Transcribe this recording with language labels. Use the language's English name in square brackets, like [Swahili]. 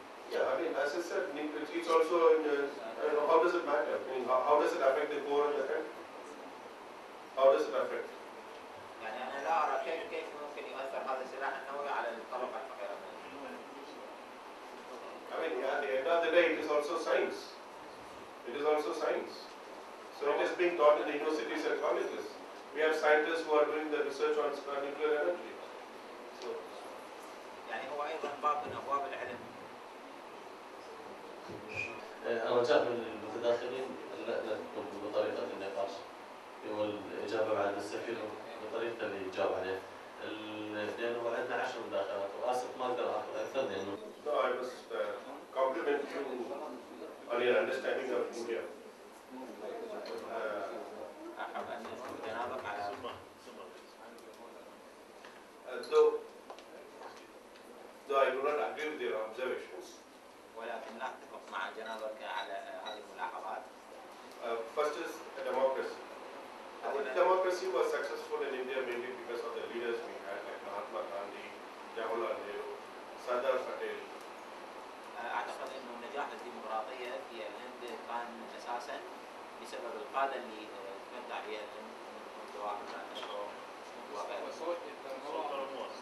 [English] Yeah, I mean, as I said, it's also in, how does it matter? I mean, how does it affect the poor in the country? How does it affect? [Arabic] يعني أنا لا أرى كيف ممكن يؤثر هذا السلاح النووي على الطبقة الفقيرة. [English] I mean, at the end of the day, it is also science. It is also science. So it is being taught in the universities and colleges. We have scientists who are doing the research on nuclear energy. So, [Arabic] يعني هو أيضا باب من أبواب العلم. رجاء من المتداخلين لا تكون بطريقة النقاش والإجابة بعد السفير بطريقة اللي يجاوب عليه لأنه عندنا 10 مداخلات وآسف ما أقدر آخذ أكثر لأنه. [English] no, I must compliment you on your understanding of India. [Arabic] أحب أن جنابك على [English] though I do not agree with your observations. [Arabic] ولكن لا أتفق مع جنابك على هذه الملاحظات. [English] First is democracy. I think democracy was successful in India mainly because of the leaders we had like Mahatma Gandhi, Jawaharlal Nehru, Sardar Patel. [Arabic] أعتقد أنه نجاح الديمقراطية في الهند كان أساساً بسبب القادة اللي تمتع بها الهند من جواهرلال نهرو وغيره.